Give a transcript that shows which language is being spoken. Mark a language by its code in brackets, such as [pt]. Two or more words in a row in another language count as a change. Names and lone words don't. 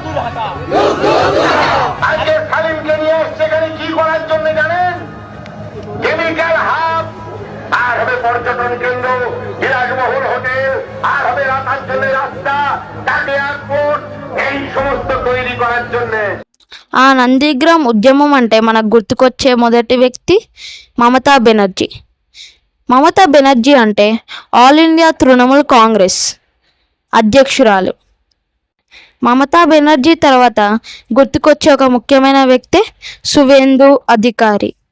[bn] পর্যটন কেন্দ্র, বিলাসবহুল হোটেল, আর হবে রাতাঞ্চলের রাস্তা, এয়ারপোর্ট, এই সমস্ত তৈরি করার জন্য। [te] ఆ నందిగ్రామ్ ఉద్యమం అంటే మనకు గుర్తుకొచ్చే మొదటి వ్యక్తి మమతా బెనర్జీ. మమతా బెనర్జీ అంటే ఆల్ ఇండియా తృణమూల్ కాంగ్రెస్ అధ్యక్షురాలు. మమతా బెనర్జీ తర్వాత గుర్తుకొచ్చే ఒక ముఖ్యమైన వ్యక్తి సువేందు అధికారి.